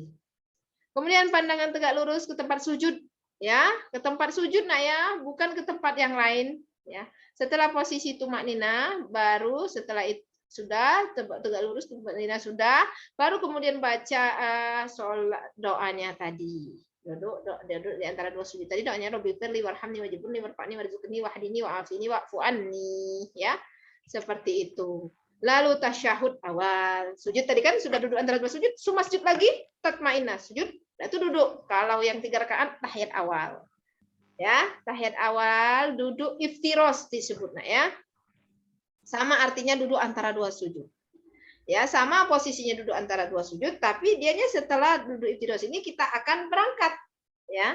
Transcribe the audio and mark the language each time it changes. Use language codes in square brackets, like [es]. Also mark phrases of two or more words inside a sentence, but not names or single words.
[id] Kemudian pandangan tegak lurus ke tempat sujud, ya, ke tempat sujud, nah ya, bukan ke tempat yang lain, ya. Setelah posisi tumak nina, baru setelah itu sudah tegak lurus tumak nina sudah, baru kemudian baca sholat doanya tadi. Duduk di antara dua sujud tadi doanya [ar] ربِّ اغفر لي وارحمني واجبرني وارفعني وارزقني واهدني وعافني واعف عني [id] ya. Seperti itu. Lalu tasyahud awal. Sujud tadi kan sudah duduk antara dua sujud, semua sujud lagi tatmainnah sujud. Itu duduk. Kalau yang 3 rakaat tahiyat awal. Ya, tahiyat awal duduk iftiros disebutnya ya. Sama artinya duduk antara dua sujud. Ya, sama posisinya duduk antara dua sujud, tapi dianya setelah duduk iftiros ini kita akan berangkat, ya.